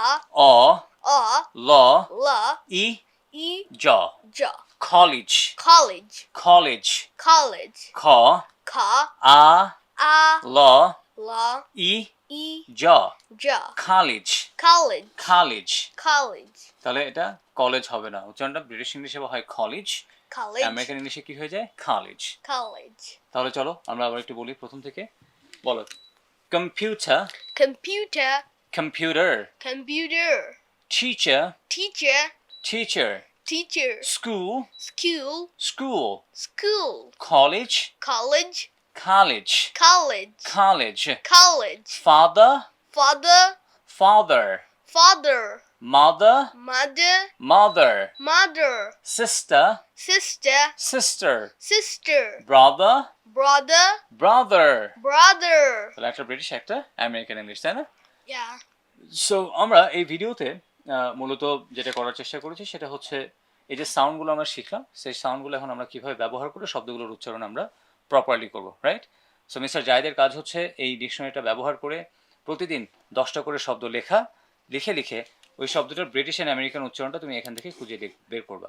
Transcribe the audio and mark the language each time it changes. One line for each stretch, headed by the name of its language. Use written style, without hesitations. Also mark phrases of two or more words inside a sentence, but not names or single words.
Bangla: অ a ল la ই e জ ja
English: কলেজ college কলেজ college
Bangla: খ ka আ a ল la ই e জ ja
English: কলেজ college কলেজ college
Bangla: তাহলে এটা কলেজ হবে না উচ্চারণটা
English: British English
Bangla: হয় কলেজ
English: College. American English
Bangla: কি হয়ে যায়? কলেজ।
English: College.
Bangla: তাহলে চলো আমরা আবার একটু বলি প্রথম থেকে। বলো। কম্পিউটার,
English: Computer. কম্পিউটার, Computer. টিচার, Teacher. টিচার, Teacher. স্কুল, School. স্কুল, School. কলেজ, College. কলেজ, College. কলেজ, College. ফাদার, Father. ফাদার, Father. mother, Mother. mother, Mother. sister, Sister. sister, Sister. brother, Brother. brother. Brother.
Bangla: তাহলে একটা ব্রিটিশ একটা
English: American English,
Bangla: তাই না?
English: Yeah.
Bangla: সো আমরা এই ভিডিওতে মূলত যেটা করার চেষ্টা করেছি সেটা হচ্ছে এই যে সাউন্ডগুলো আমরা শিখলাম, সেই সাউন্ডগুলো এখন আমরা কিভাবে ব্যবহার করে শব্দগুলোর উচ্চারণ আমরা প্রপারলি করবো, রাইট? সো মিস্টার জাহিদের কাজ হচ্ছে এই ডিকশনারিটা ব্যবহার করে প্রতিদিন 10টা করে শব্দ লিখে লিখে ওই শব্দটার
English: British and American
Bangla: উচ্চারণটা তুমি এখান থেকে খুঁজে বের করবা।